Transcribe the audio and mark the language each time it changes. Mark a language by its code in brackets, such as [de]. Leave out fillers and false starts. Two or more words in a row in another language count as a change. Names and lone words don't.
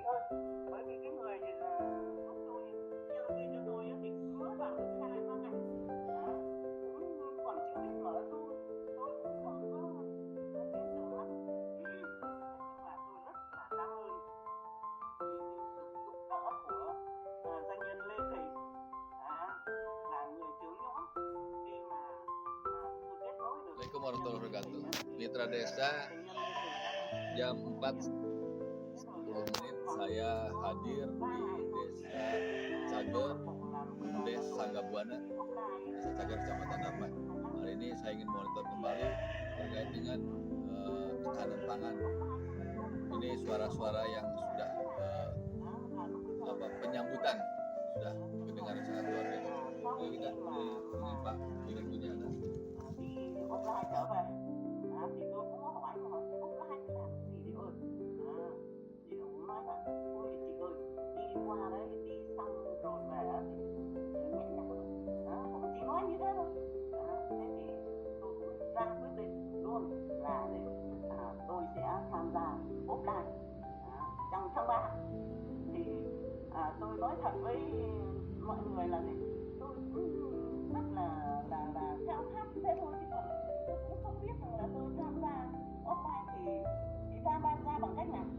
[vi] bởi vì cái người giúp tôi chia tiền cho tôi thì mới vào được 2-3 ngày đó, cũng còn chưa biết mở thu, tôi cũng không có tin tưởng lắm. Nhưng mà tôi rất là cảm ơn sự giúp đỡ của doanh nhân Lê Thị, là người trưởng nhóm khi mà tôi kết nối được. [ar] السلام عليكم ورحمة الله وبركاته. [id] Mitra Desa, jam 4:10 saya hadir di Desa Cager, Desa Sanggabuana, Desa Cager, Kecamatan Namban. Hari ini saya ingin monitor kembali terkait dengan ketahanan pangan. Ini suara-suara yang sudah penyambutan sudah mendengar sangat luar biasa. Jadi kita dengan Pak Direkturnya ada. [vi] Offline trở về thì tôi cũng có hỏi mà hỏi offline làm gì thì ơi thì ông nói là ôi chị ơi đi qua đấy đi xong rồi về thì nhẹ nhàng ông chỉ nói như thế thôi. Thế thì tôi cũng ra quyết định luôn là tôi sẽ tham gia offline trong tháng 3 thì tôi nói thật với mọi người là gì, tôi cũng rất là khao khát thế thôi, chứ còn tôi cũng không biết rằng là tôi tham gia offline thì tham gia bằng cách nào.